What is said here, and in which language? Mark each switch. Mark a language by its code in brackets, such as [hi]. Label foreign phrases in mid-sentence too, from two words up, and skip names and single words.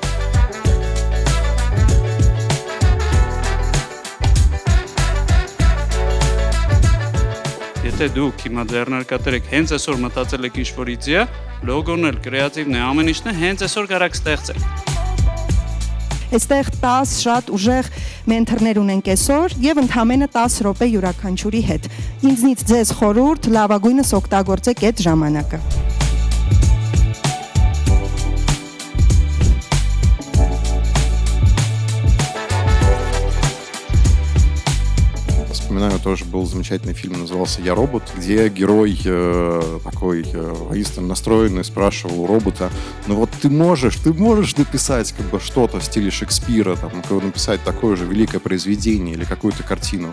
[hy] Եթե դուք հիմա ձեռնարկատեր եք, հենց այսօր մտածել եք ինչ-որ իդեա, լոգոն էլ, կրեատիվն է, ամեն ինչն է, հենց այսօր կարաք ստեղծել։ Այստեղ 10 շատ ուժեղ մենթորներ ունենք այսօր եւ ընդամենը 10 րոպե յուրաքանչյուրի հետ։ Ինձնից ձեզ խորհուրդ, լավագույնս օգտագործեք այդ ժամանակը։ [ru] Вспоминаю, тоже был замечательный фильм, назывался «Я робот», где герой такой воинственно настроенный спрашивал у робота: ну вот ты можешь написать как бы что-то в стиле Шекспира, там, написать такое же великое произведение или какую-то картину.